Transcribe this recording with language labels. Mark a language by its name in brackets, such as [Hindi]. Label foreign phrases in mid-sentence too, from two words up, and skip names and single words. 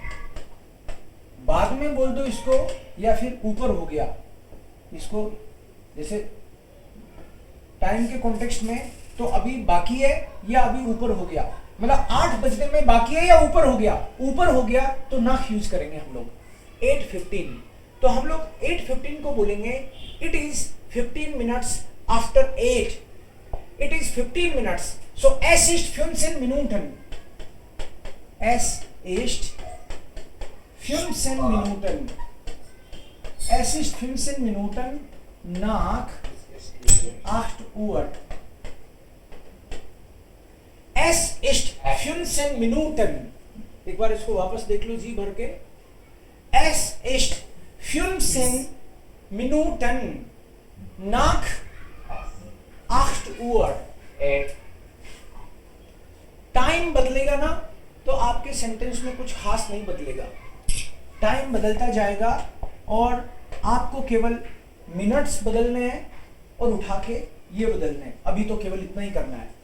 [Hindi] बाद में बोल दो इसको, या फिर ऊपर हो गया इसको. जैसे टाइम के कॉन्टेक्स्ट में तो अभी बाकी है या अभी ऊपर हो गया, मतलब 8 बजने में बाकी है या ऊपर हो गया. ऊपर हो गया तो नाख यूज करेंगे हम लोग. 8:15, तो हम लोग 8:15 को बोलेंगे [English] it is 15 minutes after 8. it is 15 minutes. [German] सो Es ist 15 Minuten. Es ist 15 Minuten. Es ist 15 Minuten nach 8 Uhr. Es ist 15 Minuten. [Hindi] एक बार इसको वापस देख लो जी भर के। [German] Es ist 15 Minuten nach 8 Uhr. [Hindi] टाइम बदलेगा ना तो आपके सेंटेंस में कुछ खास नहीं बदलेगा, टाइम बदलता जाएगा और आपको केवल मिनट्स बदलने हैं और उठा के ये बदलने हैं। अभी तो केवल इतना ही करना है।